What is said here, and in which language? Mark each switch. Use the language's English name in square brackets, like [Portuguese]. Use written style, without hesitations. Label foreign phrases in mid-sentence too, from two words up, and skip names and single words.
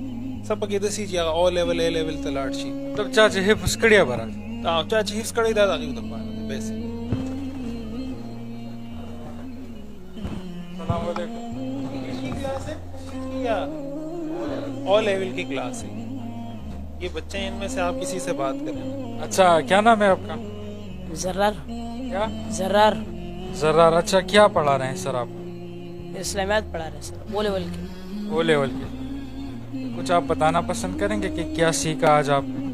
[Pashto] څه پکې داسې چې هغه [English] O level A level [Pashto] ته لاړ شي. مطلب چا چې حفظ کړی به راځي، چا چې حفظ کړی دا د هغوی دپاره ده. بیسک [Arabic] السلام علیکم. [English] O level [Urdu] کی کلاس ہے یہ بچے ہیں، ان میں سے آپ کسی سے بات کریں. اچھا کیا نام ہے آپ کا؟ زرار. کیا؟ زرار. زرار. اچھا کیا پڑھا رہے ہیں سر آپ؟ اسلامیات پڑھا رہے ہیں سر، [English] O level [Urdu] کے. [English] O level [Urdu] کے. کچھ آپ بتانا پسند کریں گے کہ کیا سیکھا آج آپ نے؟